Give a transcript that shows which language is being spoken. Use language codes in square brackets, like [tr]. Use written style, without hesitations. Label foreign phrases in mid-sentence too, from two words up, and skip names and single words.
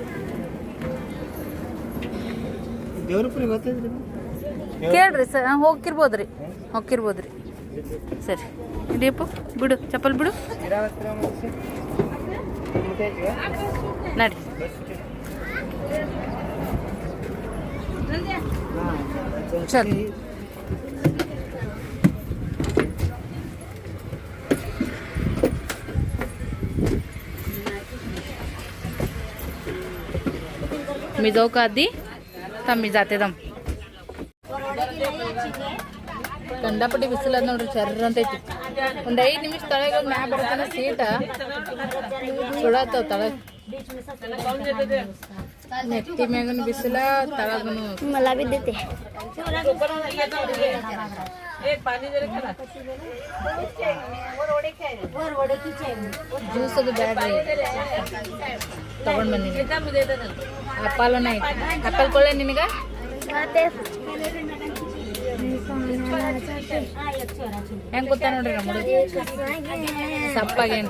[kn] ಕೇಳ್ರಿ ಸರ್, ಹೋಗಿರ್ಬೋದ್ರಿ ಹೋಗಿರ್ಬೋದ್ರಿ. ಸರಿ ನಡಿಯಪ್ಪ, ಬಿಡು ಚಪ್ಪಲ್ ಬಿಡು. ನಡಿ. [mr] ಚಲ್ मी जाऊ का आधी? थांब मी जाते दम. [kn] ಕಂಡಪಟ್ಟಿ ಬಿಸಿಲದ ನೋಡ್ರಿ, ಚರ್ರ ಅಂತೈತಿ. ಒಂದು 5 ನಿಮಿಷ ತಳಗ ಮ್ಯಾ ಬರ್ತಾನ ಸೀಟ ಸುಡತ್ತವ. ತಳಗ ನೆತ್ತಿ ಮ್ಯಾಗನ ಬಿಸಿಲ, ತಳಗನು [mr] मला भी देते [kn] ಜ್ಯೂಸ್ ಅದು ಬ್ಯಾಡ್ರಿ, ತಗೊಂಡ್ ಬಂದಿನಿ. ಆಪಲ್ ಐತಿ, ಆಪಲ್ ಕೊಳ್ಳೆ ನಿನಗ. ಹೆಂಗ್ ಗೊತ್ತಾ ನೋಡ್ರಿ ನಮ್ಮ ಹುಡುಗ ಸಪ್ಪಾಗೇನ್ರಿ.